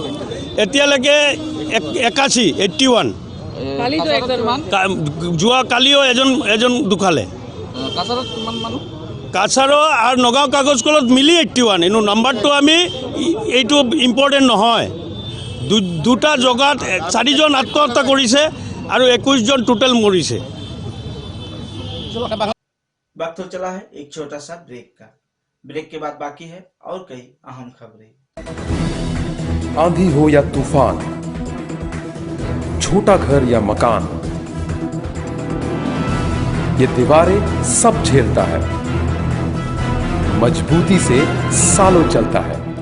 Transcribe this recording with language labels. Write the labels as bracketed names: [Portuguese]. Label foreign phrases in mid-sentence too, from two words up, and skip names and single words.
[Assamese] এতিয়ালৈকে 81 যোৱা কালিও এজন ঢুকালে। কাছাৰত কিমান মানুহ? কাছাৰ আৰু নগাঁও কাগজ কলত মিলি 81। এনো নাম্বাৰটো আমি এইটো ইম্পৰ্টেণ্ট নহয়। দুটা জগাত 4 জন আত্মহত্যা কৰিছে আৰু 21 জন টোটেল মৰিছে। [Hindi] वक्त तो चला है एक छोटा सा ब्रेक का। ब्रेक के बाद बाकी है और कई अहम खबरें। आंधी हो या तूफान, छोटा घर या मकान, ये दीवारें सब झेलता है, मजबूती से सालों चलता है।